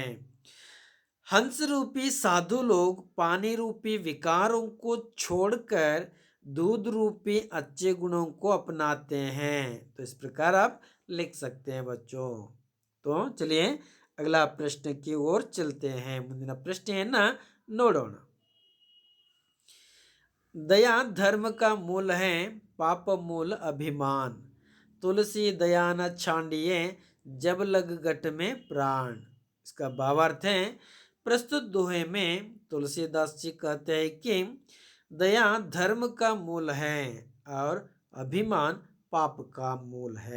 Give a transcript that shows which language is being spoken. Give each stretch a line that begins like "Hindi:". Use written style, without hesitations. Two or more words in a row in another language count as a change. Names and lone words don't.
Hindi: हंस रूपी साधु लोग पानी रूपी विकारों को छोड़कर दूध रूपी अच्छे गुणों को अपनाते हैं. तो इस प्रकार आप लिख सकते हैं बच्चों. तो चलिए अगला प्रश्न की ओर चलते हैं.
Kannada: ಮುಂದಿನ ಪ್ರಶ್ನೆಯನ್ನ ನೋಡೋಣ.
Hindi: दया धर्म का मूल है, पाप मूल अभिमान. तुलसी दया न छांडिए जब लग गट में प्राण. इसका भावार्थ है. प्रस्तुत दोहे में तुलसीदास जी कहते हैं कि दया धर्म का मूल है और अभिमान पाप का मूल है.